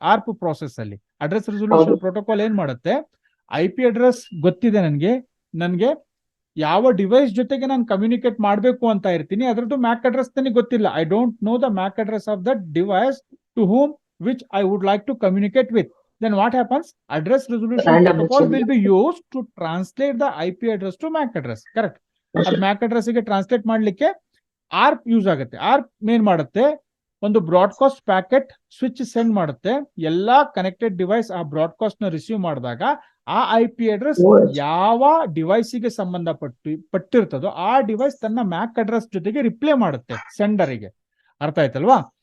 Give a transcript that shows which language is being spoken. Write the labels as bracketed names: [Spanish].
[Kannada] ARP process ಅಲ್ಲಿ address resolution protocol ಏನ್ ಮಾಡುತ್ತೆ, IP ಅಡ್ರೆಸ್ ಗೊತ್ತಿದೆ ನನ್ಗೆ ಯಾವ ಡಿವೈಸ್ ಜೊತೆಗೆ ನಾನು ಕಮ್ಯುನಿಕೇಟ್ ಮಾಡಬೇಕು ಅಂತ ಇರ್ತೀನಿ, ಅದ್ರದ್ದು ಮ್ಯಾಕ್ ಅಡ್ರೆಸ್ ನನಗೆ ಗೊತ್ತಿಲ್ಲ. [English] I don't know the MAC address of that device to whom which I would like to communicate with. Then what happens? Address resolution protocol will be used to translate the IP address to MAC address. Correct? [Kannada] ಅದು ಮ್ಯಾಕ್ address ಗೆ translate ಮಾಡ್ಲಿಕ್ಕೆ ARP use ಆಗುತ್ತೆ. ARP ಏನ್ ಮಾಡುತ್ತೆ, ಒಂದು broadcast packet switch send ಮಾಡುತ್ತೆ. ಎಲ್ಲಾ connected device ಆ ಬ್ರಾಡ್ಕಾಸ್ಟ್ ನ ರಿಸೀವ್ ಮಾಡಿದಾಗ ಆ IP ಅಡ್ರೆಸ್ ಯಾವ ಡಿವೈಸಿಗೆ ಪಟ್ಟಿರ್ತದೋ ಆ ಡಿವೈಸ್ ತನ್ನ ಮ್ಯಾಕ್ ಅಡ್ರೆಸ್ ಜೊತೆಗೆ ರಿಪ್ಲೈ ಮಾಡುತ್ತೆ ಸೆಂಡರಿಗೆ. ಅರ್ಥ ಆಯ್ತಲ್ವಾ?